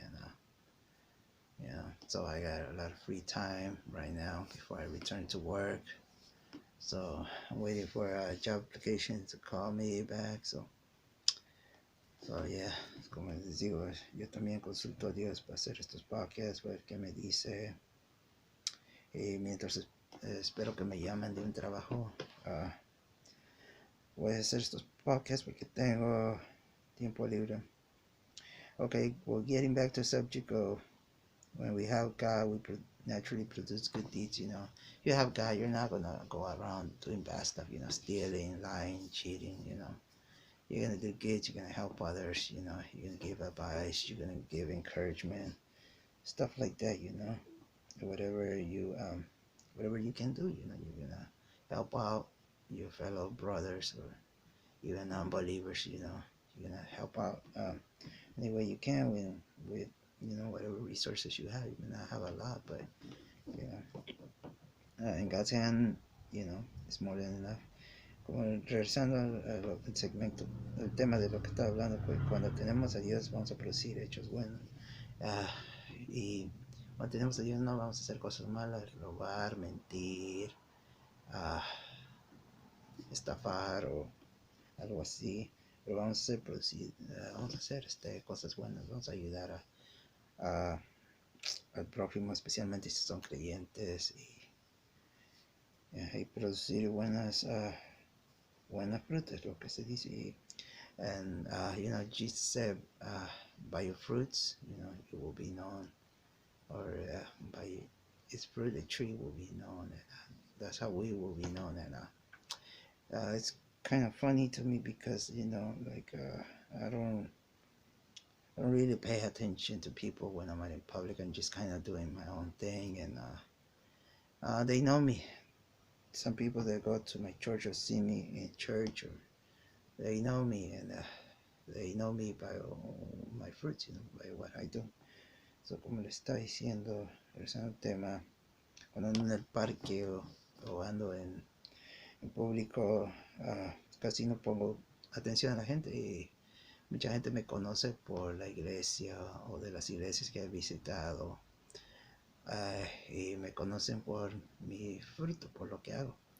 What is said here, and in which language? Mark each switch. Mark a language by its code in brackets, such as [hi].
[en] And yeah, so I got a lot of free time right now before I return to work. So I'm waiting for a job application to call me back. So yeah, [es] como les digo, yo también consulto a Dios para hacer estos podcasts, ver qué me dice. Y mientras espero que me llamen de un trabajo, voy a hacer estos podcasts porque tengo tiempo libre. [en] Okay, well, getting back to the subject of when we have God, we naturally produce good deeds. You know, if you have God, you're not gonna go around doing bad stuff. You know, stealing, lying, cheating. You know, you're gonna do good. You're gonna help others. You know, you're gonna give advice. You're gonna give encouragement, stuff like that. You know, whatever you can do. You know, you're gonna help out your fellow brothers or even unbelievers. You know, you're gonna help out any way you can with you know, whatever resources you have. You may not have a lot, but you know, in God's hand, you know, it's more than enough. [es] Como regresando al segmento, el tema de lo que estaba hablando, pues cuando tenemos a Dios vamos a producir hechos buenos. Y cuando tenemos a Dios no vamos a hacer cosas malas, robar, mentir, estafar o algo así. Pero vamos a hacer cosas buenas, vamos a ayudar al prójimo, especialmente si son creyentes, y producir buenas frutas, lo que se dice. [en] And you know, Jesus said, by your fruits, you know, you will be known, or by its fruit, the tree will be known. And that's how we will be known. And it's kind of funny to me because, you know, like I don't really pay attention to people when I'm out in public. I'm just kind of doing my own thing, and they know me. Some people that go to my church or see me in church, or they know me, and they know me by my fruits, you know, by what I do. [es] So como le está diciendo, regresando al tema, cuando ando en el parque o ando en público, casi no pongo atención a la gente, y mucha gente me conoce por la iglesia o de las iglesias que he visitado, y me conocen por mi fruto, por lo que hago.